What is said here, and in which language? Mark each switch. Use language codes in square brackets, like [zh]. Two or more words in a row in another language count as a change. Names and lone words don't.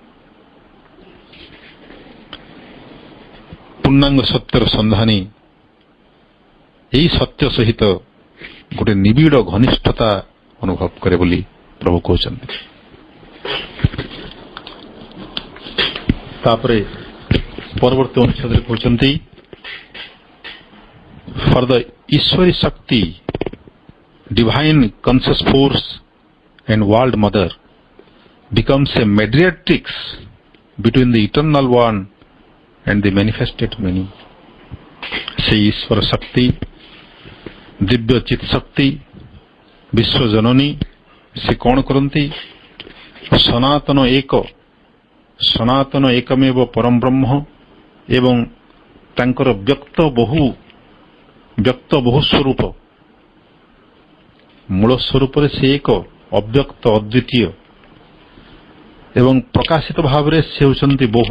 [or] ପୂର୍ଣ୍ଣାଙ୍ଗ ସତ୍ୟର ସନ୍ଧାନୀ ଏହି ସତ୍ୟ ସହିତ ଗୋଟେ ନିବିଡ଼ ଘନିଷ୍ଠତା ଅନୁଭବ କରେ ବୋଲି ପ୍ରଭୁ କହୁଛନ୍ତି। ତାପରେ ପରବର୍ତ୍ତୀ ଅନୁଚ୍ଛେଦରେ କହୁଛନ୍ତି, [en] for the [or] ଈଶ୍ୱରୀ ଶକ୍ତି, [en] divine conscious force and world mother becomes a mediatrix between the eternal one and the manifested many। [or] ସେ ଈଶ୍ୱର ଶକ୍ତି, ଦିବ୍ୟ ଚିତ୍ ଶକ୍ତି, ବିଶ୍ୱଜନନୀ, ସେ କ'ଣ କରନ୍ତି? ସନାତନ ଏକମେବ ପରମ ବ୍ରହ୍ମ ଏବଂ ତାଙ୍କର ବ୍ୟକ୍ତ ବହୁ ସ୍ୱରୂପ, ମୂଳ ସ୍ୱରୂପରେ ସେ ଏକ ଅବ୍ୟକ୍ତ ଅଦ୍ୱିତୀୟ ଏବଂ ପ୍ରକାଶିତ ଭାବରେ ସେ ହେଉଛନ୍ତି ବହୁ।